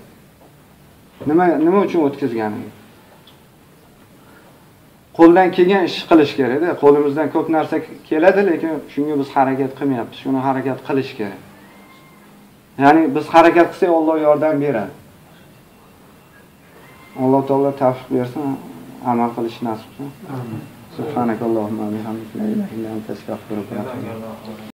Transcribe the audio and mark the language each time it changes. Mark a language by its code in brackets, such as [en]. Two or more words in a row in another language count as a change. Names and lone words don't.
[uz] Nima uchun o'tkazganingiz? Qo'ldan kelgan ish qilish kerak-da. Qo'limizdan ko'p narsa keladi, lekin shunga biz harakat qilmayapmiz. Shuni harakat qilish kerak. Ya'ni biz harakat qilsak, Alloh yordam beradi. Alloh taolo tavfiq bersin, amal qilish nasib qilsin. Amin. [ar] سبحانك اللهم وبحمدك لا إله إلا أنت أستغفرك وأتوب إليك.